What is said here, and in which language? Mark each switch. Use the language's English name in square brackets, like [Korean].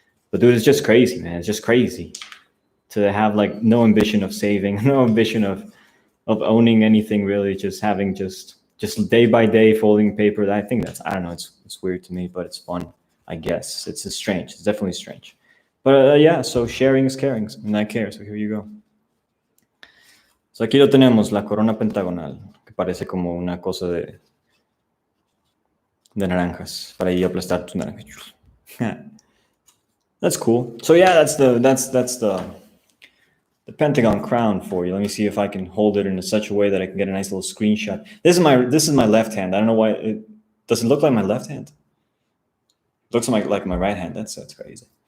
[English] But dude, it's just crazy, man. It's just crazy to have like no ambition of saving, no ambition of owning anything really, just having just day by day folding paper. I think that's, I don't know, it's weird to me, but it's fun, I guess. It's strange. It's definitely strange. But yeah, so sharing is caring, and I care. So here you go. [Spanish] So aquí lo tenemos, la corona pentagonal, que parece como una cosa de naranjas para ir a aplastar tus naranjas. [English] That's cool. So yeah, that's the Pentagon Crown for you. Let me see if I can hold it in such a way that I can get a nice little screenshot. This is my left hand. I don't know why does it look like my left hand? It looks like my right hand. That's crazy.